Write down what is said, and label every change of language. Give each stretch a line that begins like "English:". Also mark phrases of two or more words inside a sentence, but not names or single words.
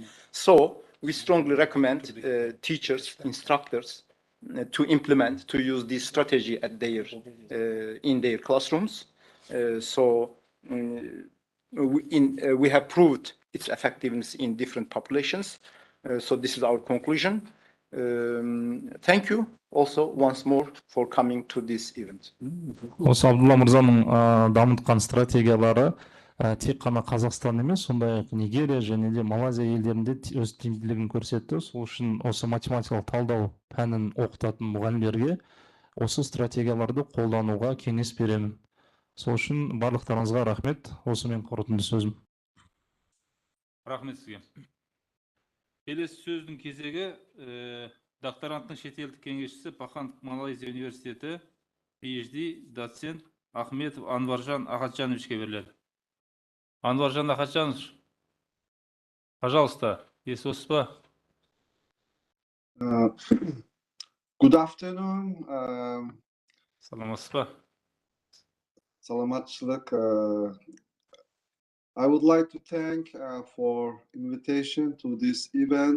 English: So we strongly recommend teachers, instructors to implement, to use this strategy at in their classrooms. So we have proved its effectiveness in different populations. So this is our conclusion. Thank you also once more for coming to this event.
Kazakh: Осы Абдулла мырзаның дамытқан стратегиялары тек қана Қазақстан емес, сондай-ақ Нигерия және де Малайзия елдерінде өз тиімділігін көрсетті. Сол үшін осы математикалық талдау пәнін оқытатын мұғалімдерге осы стратегияларды қолдануға кеңес беремін. Сол үшін барлықтарыңызға рахмет. Осымен қорытынды сөзім. Рахмет сізге. Келесі сөздің кезегі докторанттың шетелдік кеңесшісі Пахан Малайзия университеті PhD доцент Ахметов Анваржан Ахатжановичке беріледі.
Russian: Анваржан Ахатжанович, пожалуйста, есть у вас?
English: Good afternoon.
Kazakh: Саламатсыз. Salamatçılık.
English: I would like to thank for invitation to this event.